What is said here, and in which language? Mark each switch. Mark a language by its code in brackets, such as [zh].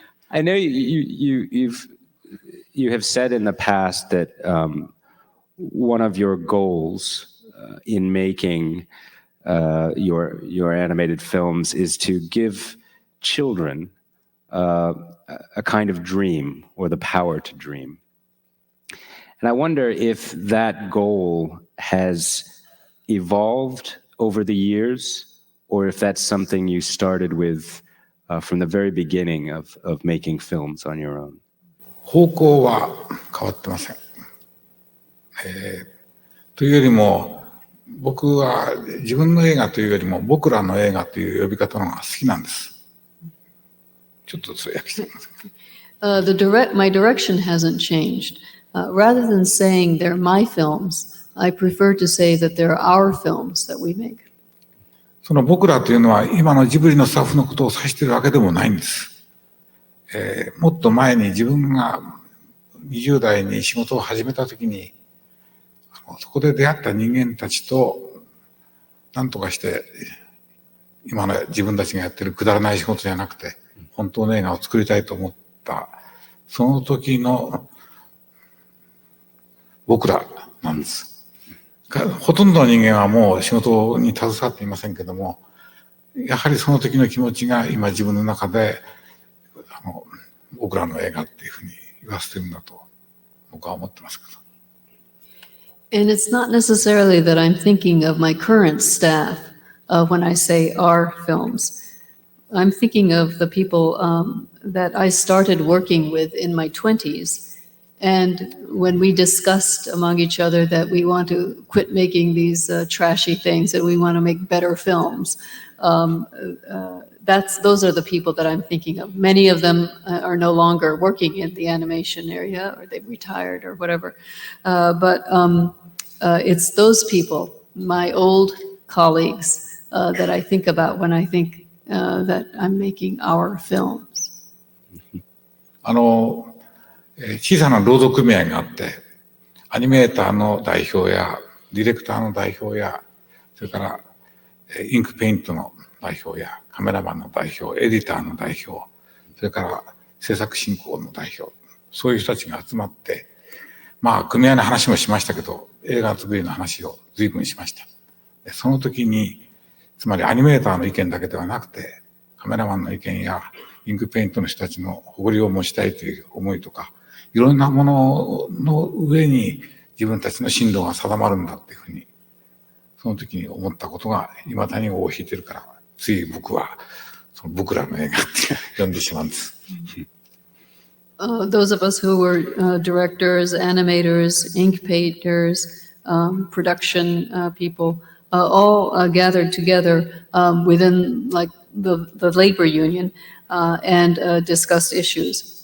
[en] I know you have said in the past that one of your goals in making your animated films is to give children a kind of dream, or the power to dream. And I wonder if that goal has evolved over the years, or if that's something you started with from the very beginning of making films on your own. [ja] 方向は変わってません。というよりも、僕は自分の映画というよりも僕らの映画という呼び方の方が好きなんです。ちょっと通訳してみます。 [en] My direction hasn't changed. Rather than saying they're my films, I prefer to say that they're our films that we make. [ja] その僕らというのは今のジブリのスタッフのことを指しているわけでもないんです。もっと前に自分が20代に仕事を始めたときに、そこで出会った人間たちと何とかして今の自分たちがやってるくだらない仕事じゃなくて本当の映画を作りたいと思った、その時の僕らなんです。ほとんどの人間はもう仕事に携わっていませんけども、やはりその時の気持ちが今自分の中で僕らの映画っていうふうに言わせてるんだと僕は思ってますけど。 [en] And it's not necessarily that I'm thinking of my current staff when I say our films. I'm thinking of the people that I started working with in my 20s. And when we discussed among each other that we want to quit making these trashy things and we want to make better films, those are the people that I'm thinking of. Many of them are no longer working in the animation area, or they've retired or whatever. But it's those people, my old colleagues, that I think about when I think that I'm making our films. [ja] 小さな労働組合があって、アニメーターの代表やディレクターの代表や、それからインクペイントの代表やカメラマンの代表、エディターの代表、それから制作進行の代表、そういう人たちが集まって、まあ組合の話もしましたけど、映画作りの話を随分しました。その時に、つまりアニメーターの意見だけではなくて、カメラマンの意見やインクペイントの人たちの誇りを持ちたいという思いとか、いろんなものの上に自分たちの進路が定まるんだっていうふうに、その時に思ったことが未だに尾を引いてるから、つい僕はその僕らの映画って呼んでしまうんです。 [en] Those of us who were directors, animators, ink painters, production people, all gathered together within like the labor union and discussed issues.